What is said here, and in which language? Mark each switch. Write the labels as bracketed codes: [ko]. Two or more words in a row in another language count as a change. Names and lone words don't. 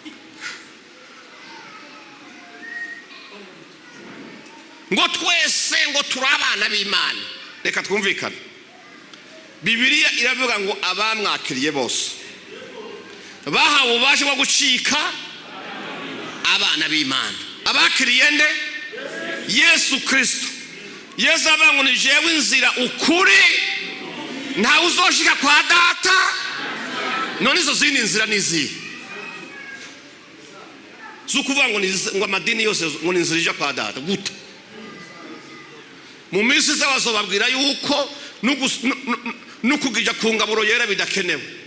[rn] Ngo twese ngo turi abana b'Imana. Reka twumvikane, Bibiliya iravuga ngo abamwakiriye bose bahawe ububasha bwo gucika abana b'Imana. Abakiriye nde? Yesu Kristo. Yesu avuga ngo ni jewe inzira ukuri, ntawe uzoshika kwa data. None izo zindi nzira nizihe? Zukuvuga ngo amadini yose ngo ni inzira ija kwa data gute? Mu minsi z'abazobabwira yuko n'ukugija ku ngaburo yera bidakenewe.